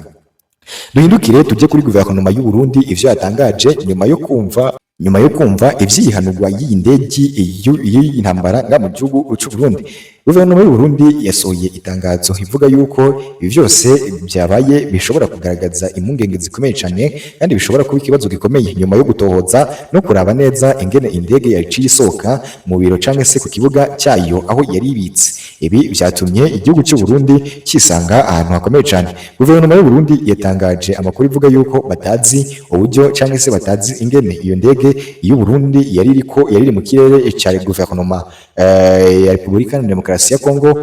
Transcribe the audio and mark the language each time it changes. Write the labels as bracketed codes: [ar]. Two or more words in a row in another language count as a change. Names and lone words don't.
[rn] Duhindukire tujye kuri guverinoma y'u Burundi ivyo yatangaje nyuma yo kumva ivyihanurwa y'iyi ndege y'intambara nga mu gihugu cy'u Burundi. Guverinoma y'u Burundi yasohoye itangazo ivuga yuko ibi byose byabaye bishobora kugaragaza impungenge zikomeye cyane kandi bishobora kuba ikibazo gikomeye nyuma yo gutohoza no kuraba neza ingene indege yaciye isohoka mu biro cyangwa se ku kibuga cyayo aho yari ibitse. Ibi byatumye igihugu cy'u Burundi kisanga ahantu hakomeye cyane. Guverinoma y'u Burundi yatangaje amakuru ivuga yuko batazi uburyo cyangwa se batazi ingene iyo ndege y'u Burundi yari mu kirere cya guverinoma ya Repubulika Iharanira Demokarasi ya Kongo.